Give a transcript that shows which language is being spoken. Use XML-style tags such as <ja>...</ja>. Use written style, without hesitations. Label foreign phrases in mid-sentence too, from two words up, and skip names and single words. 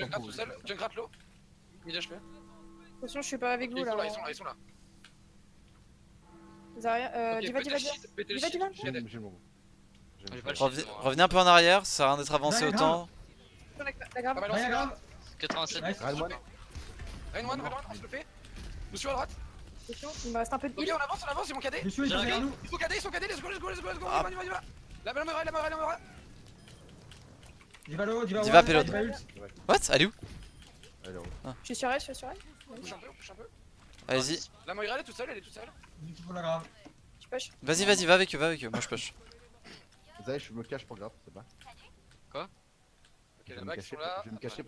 <fr>Junkrat tout seul, Junkrat low.</fr> <en>Mid HP.</en> <fr>Attention, je suis pas avec vous Ils sont là, là. ils sont là. Zarya, Ok, diva, pétez diva, le diva. shield, pétez le Diva, shield. diva. J'ai J'ai le bon. J'ai pas le shield. moi. Revenez un peu en arrière, ça sert à rien d'être avancé Ouais, autant. La grave. Pas mal Rien, lancé là. grave. 87. Nice.</fr> <en>Rain one. Rain one,</en> <fr>on se le fait. Lucio à droite. Attention, il me reste un peu de Ok, heal. on avance, ils vont cader. Lucio est derrière nous. Ils sont cadés,</fr> <en>let's go,</en> <fr>Ah. on y va. La meura. Diva low, diva Diva one, payload. diva ult. What? Elle est où? Allez, on Je suis sur elle, je suis sur elle. Push un peu. Allez-y. La Moira elle est toute seule. Du coup, la grave. Je push. Vas-y, va avec eux, moi je push. Zaya, je me cache pour grave, c'est pas. Ok, Je vais les me bacs cacher sont là. pour- je vais me cacher pour</fr>